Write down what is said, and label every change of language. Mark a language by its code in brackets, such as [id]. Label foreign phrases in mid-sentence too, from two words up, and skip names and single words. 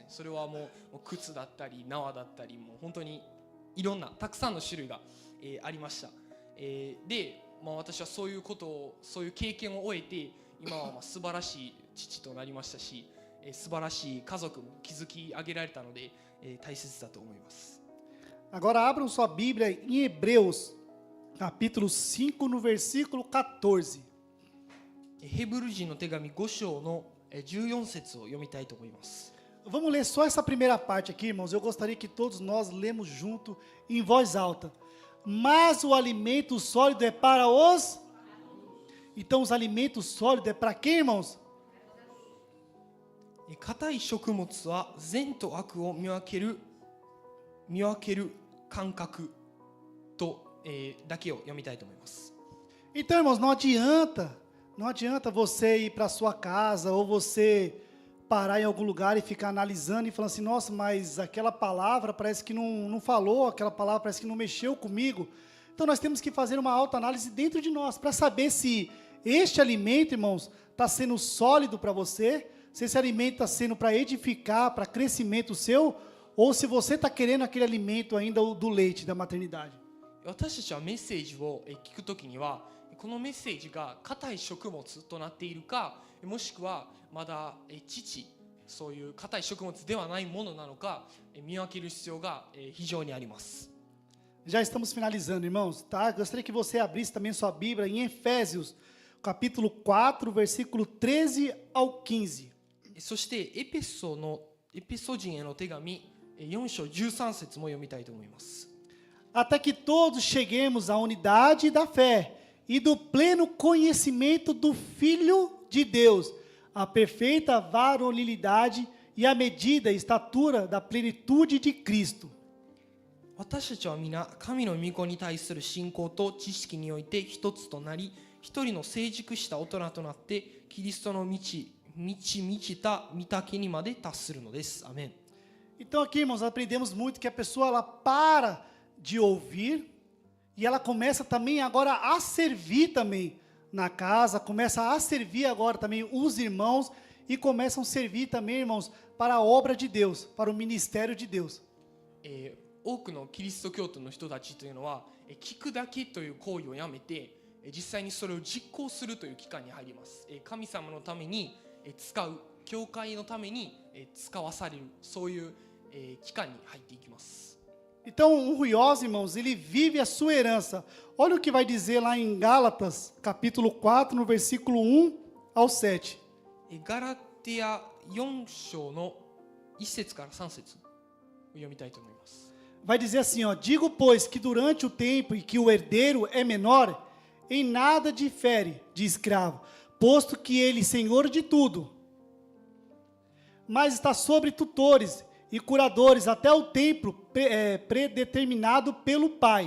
[ja] それはもう靴だったり縄だったり、もう本当にいろんなたくさんの種類が、ありました。で、私はそういう経験を終えて今は素晴らしい父となりましたし、素晴らしい家族も築き上げられたので、大切だと思います。 [pt] Agora abram sua Bíblia em Hebreus, capítulo 5, no versículo 14. [ja] ヘブル人の手紙5章の14節を読みたいと思います。 [pt] Vamos ler só essa primeira parte aqui, irmãos. Eu gostaria que todos nós lemos junto em voz alta. Mas o alimento sólido é para os... Então os alimentos sólidos é para quem, irmãos? [ja] 硬い食物は善と悪を見分ける感覚と、だけを読みたいと思います。 [pt] Então, irmãos, não adianta você ir para sua casa ou você parar em algum lugar e ficar analisando e falando assim, nossa, mas aquela palavra parece que não falou, aquela palavra parece que não mexeu comigo. Então nós temos que fazer uma autoanálise dentro de nós, para saber se este alimento, irmãos, está sendo sólido para você, se esse alimento está sendo para edificar, para crescimento seu, ou se você está querendo aquele alimento ainda do leite, da maternidade. [ja] 私たちはメッセージを聞くときにはこのメッセージが硬い食物となっているかもしくはまだ乳そういう硬い食物ではないものなのか見分ける必要が非常にあります。 [pt] Já estamos finalizando, irmãos, tá? Gostaria que você abrisse também sua Bíblia em Efésios, capítulo 4, versículo 13 ao 15. [ja] そしてエペソ人への手紙4章13節も読みたいと思います。 [pt] Até que todos cheguemos à unidade da fé e do pleno conhecimento do Filho de Deus, a perfeita varonilidade e a medida e estatura da plenitude de Cristo. [ja] 私たちは皆神の御子に対する信仰と知識において一つとなり一人の成熟した大人となってキリストの満ちた御丈にまで達するのです。アメン。 [pt] Então aqui, irmãos, aprendemos muito que a pessoa ela para de ouvir e ela começa também agora a servir também na casa, começa a servir agora também os irmãos e começam a servir também, irmãos, para a obra de Deus, para o ministério de Deus. [ja] 多くのキリスト教徒の人たちというのは聞くだけという行為をやめて実際にそれを実行するという期間に入ります。神様のために使う、教会のために使わされる、そういう期間に入っていきます。 [pt] Então, o ruioso, irmãos, ele vive a sua herança. Olha o que vai dizer lá em Gálatas, capítulo 4, no versículo 1 ao 7. [ja] ガラテヤ4章の1節から3節を読みたいと思います。 [pt] Vai dizer assim, ó: digo, pois, que durante o tempo em que o herdeiro é menor, em nada difere de escravo, posto que ele senhor de tudo, mas está sobre tutores e curadores até o tempo predeterminado pelo Pai.